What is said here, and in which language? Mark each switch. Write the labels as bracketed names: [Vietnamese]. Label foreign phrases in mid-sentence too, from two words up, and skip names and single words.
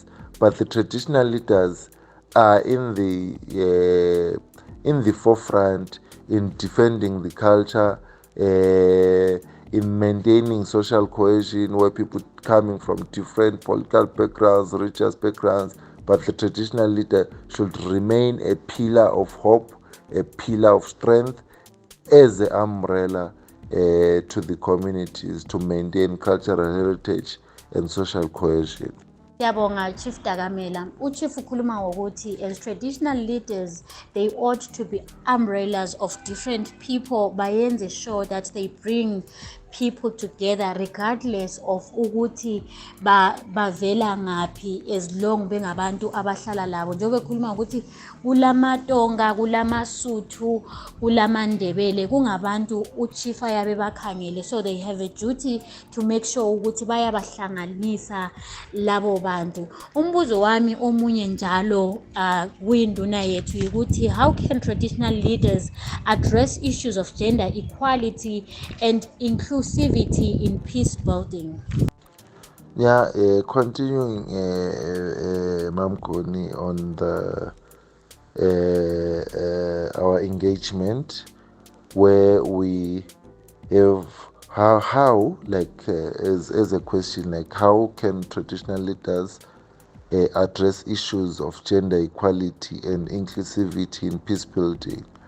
[English] But the traditional leaders are in the forefront in defending the culture, in maintaining social cohesion, where people coming from different political backgrounds, religious backgrounds, but the traditional leader should remain a pillar of hope, a pillar of strength, as an umbrella to the communities to maintain cultural heritage and social cohesion. [North Ndebele] Siyabonga Chief Dakamela. Uchief ukhuluma ngokuthi [English] as traditional leaders they ought to be umbrellas of different people, bayenze sure that they bring people together regardless of [North Ndebele] ukuthi bavela ngaphi, [English] as long [North Ndebele] bengabantu abahlala labo. Njengoba ekhuluma ukuthi kulamaTonga, kulamasuthu, kulamandebele, kungabantu uchief ayabe bakhangele, [English] so they have a duty to make sure [North Ndebele] ukuthi bayabahlanganisa labo bantu. Umbuzo wami omunye njalo kuyinduna yethu ukuthi [English] how can traditional leaders address issues of gender equality and inclusivity in peace building? Yeah, continuing Mguni on the our engagement, where we if how like as a question, like how can traditional leaders address issues of gender equality and inclusivity in peace building.